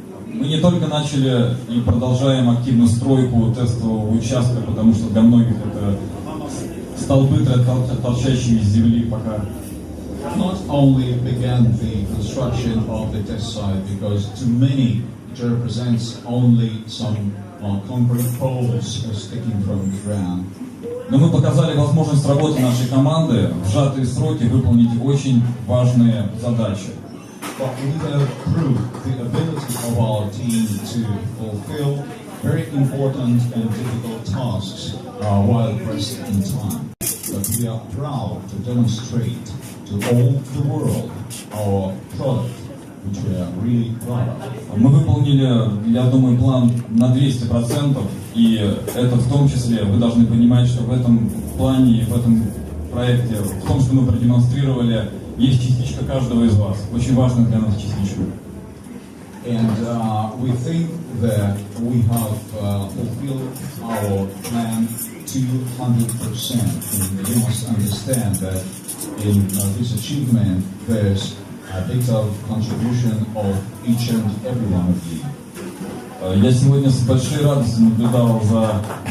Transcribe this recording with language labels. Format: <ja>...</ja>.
<ru>Мы не только начали и продолжаем активно стройку тестового участка, потому что для многих это столбы, торчащие из земли пока.</ru> <en>Not only began the construction of the test site, because to many it represents only some concrete poles sticking from the ground.</en> <ru>Но мы показали возможность работы нашей команды в сжатые сроки выполнить очень важные задачи.</ru> <en>But we have proved the ability of our team to fulfill very important and difficult tasks while pressed in time. But we are proud to demonstrate to all the world our product, which we are really proud of.</en> <ru>Мы выполнили, я думаю, план на 200%, и это в том числе, вы должны понимать, что в этом плане, в этом проекте, в том, что мы продемонстрировали, есть частичка каждого из вас. Очень важная для нас частичка.</ru> <en>And we think that we have fulfilled our plan 200%. And you must understand that in this achievement, there's a big contribution of each and every one of you.</en> <ru>Я сегодня с большой радостью наблюдал за...</ru>